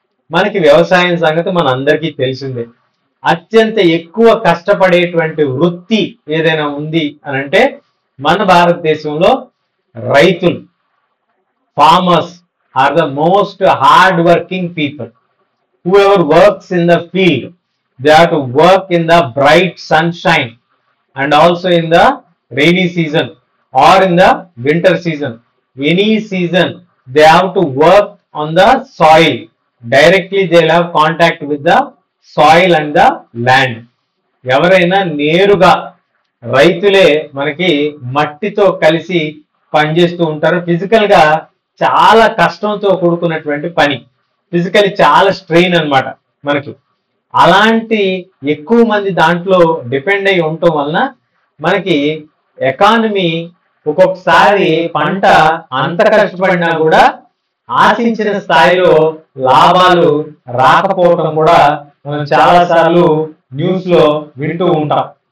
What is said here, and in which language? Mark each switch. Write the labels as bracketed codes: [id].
[te] మనకి వ్యవసాయం సంగతి మన అందరికీ తెలిసిందే. అత్యంత ఎక్కువ కష్టపడేటువంటి వృత్తి ఏదైనా ఉంది అని అంటే మన భారతదేశంలో రైతులు, [en] Farmers are the most hard working people. whoever works in the field, they have to work in the bright sunshine and also in the rainy season or in the winter season. Any season they have to work on the soil. Directly they will have contact with the soil and the land. [te] ఎవరైనా నేరుగా రైతులే మనకి మట్టితో కలిసి పనిచేస్తూ ఉంటారు. Physical గా చాలా కష్టంతో కూడుకున్నటువంటి పని, ఫిజికల్లీ చాలా స్ట్రెయిన్ అన్నమాట మనకి. అలాంటి ఎక్కువ మంది దాంట్లో డిపెండ్ అయి ఉండటం వలన మనకి ఎకానమీ ఒక్కొక్కసారి పంట అంత కష్టపడినా కూడా ఆశించిన స్థాయిలో లాభాలు రాకపోవటం కూడా మనం చాలా సార్లు న్యూస్ లో వింటూ ఉంటాం.